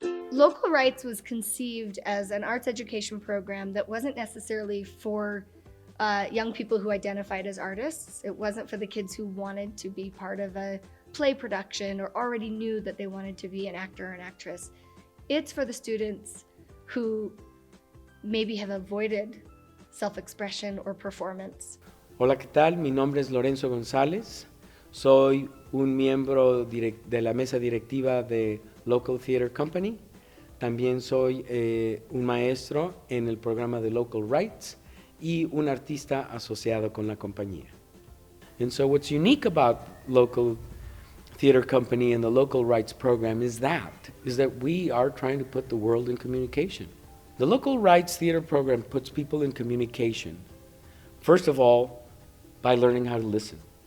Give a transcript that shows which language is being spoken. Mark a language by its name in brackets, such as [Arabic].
[English] Local Rights was conceived as an arts education program that wasn't necessarily for young people who identified as artists. It wasn't for the kids who wanted to be part of a play production or already knew that they wanted to be an actor or an actress. It's for the students who maybe have avoided self-expression or performance. [Spanish] Hola, ¿qué tal? Mi nombre es Lorenzo González. Soy un miembro de la mesa directiva de Local Theater Company. También soy un maestro en el programa de Local Rights y un artista asociado con la compañía. [English] And so what's unique about Local Theater Company and the Local Rights program is that we are trying to put the world in communication. The Local Rights Theater program puts people in communication, first of all, by learning how to listen.